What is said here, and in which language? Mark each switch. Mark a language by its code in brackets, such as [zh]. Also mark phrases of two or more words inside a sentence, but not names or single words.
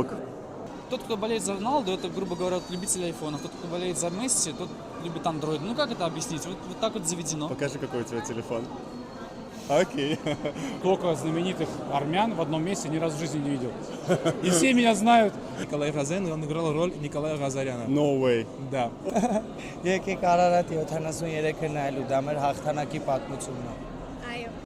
[ru] Тот, кто болеет за Роналду, это, грубо говоря, вот любитель айфонов. Тот, кто болеет за Месси, тот любит андроид. Ну как это объяснить? Вот так вот заведено. Покажи, какой у тебя телефон. Окей. Только знаменитых армян в одном месте ни разу в жизни не видел. И все меня знают. Николай Газарян, он играл роль Николая Газаряна. [en] No way. [ru] Да. [hy] Եկեք Արարատ 73-ը նայելու, դա մեր հաղթանակի պատմությունն է։ Այո։